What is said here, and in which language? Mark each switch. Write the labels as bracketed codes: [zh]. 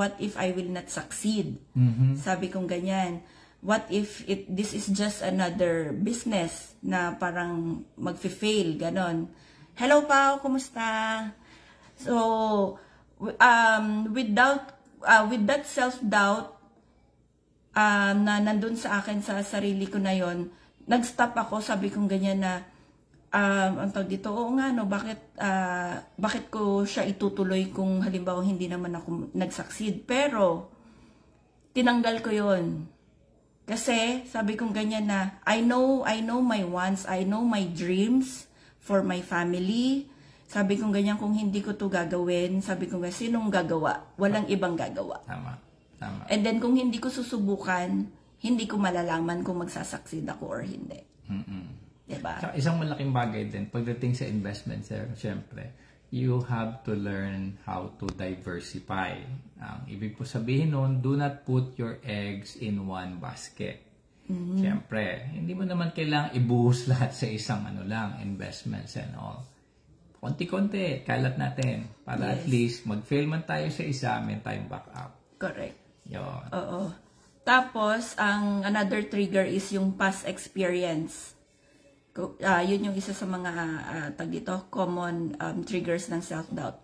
[en] What if I will not succeed? [tl] Sabi kong ganyan. [en] What if this is just another business [tl] na parang mag-fail, ganon. Hello Pao, kumusta? [en] So, with that self-doubt [tl] na nandun sa akin sa sarili ko na yon, nag-stop ako, sabi kong ganyan na, ang tawag dito, oo nga, bakit ko siya itutuloy kung halimbawa hindi naman ako nag-succeed. Pero, tinanggal ko yon. Kasi, sabi kong ganyan na, [en] I know my wants, I know my dreams for my family. [tl] Sabi kong ganyan, kung hindi ko to gagawin, sabi kong ganyan, sinong gagawa? Walang ibang gagawa. Tama. And then, kung hindi ko susubukan, hindi ko malalaman kung magsasucceed ako or hindi. Diba? Tsaka isang malaking bagay din, pagdating sa investment, syempre, [en] you have to learn how to diversify. [tl] Ang ibig po sabihin nun, [en] do not put your eggs in one basket. [tl] Syempre, hindi mo naman kailangang ibuhos lahat sa isang investments and all. Konti-konti, kalat natin. Para at least, mag-fail man tayo sa isa, may tayong backup. [en] Correct. [tl] Yun. Oo. Tapos, ang another trigger is yung past experience. Yun yung isa sa mga common triggers ng self-doubt.